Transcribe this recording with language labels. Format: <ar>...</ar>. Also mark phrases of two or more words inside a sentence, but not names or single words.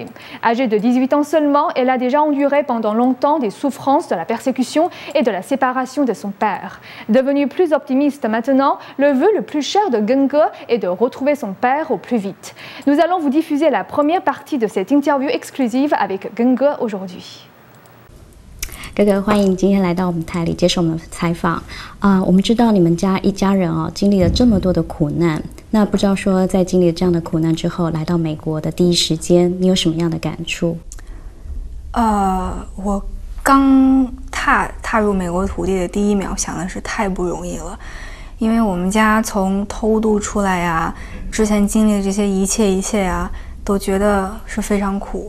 <fr>Âgée de 18 ans seulement, elle a déjà enduré pendant longtemps des souffrances de la persécution et de la séparation de son père. Devenue plus optimiste maintenant, le vœu le plus cher de Geng Ge est de retrouver son père au plus vite. Nous allons vous diffuser la première partie de cette interview exclusive avec Geng Ge aujourd'hui.</fr> <zh>哥哥，欢迎今天来到我们台里接受我们的采访。我们知道你们家一家人经历了这么多的苦难，那不知道说在经历这样的苦难之后，来到美国的第一时间，你有什么样的感触？我刚踏入美国土地的第一秒，想的是太不容易了，因为我们家从偷渡出来呀，之前经历的这些一切呀，都觉得是非常苦。</zh>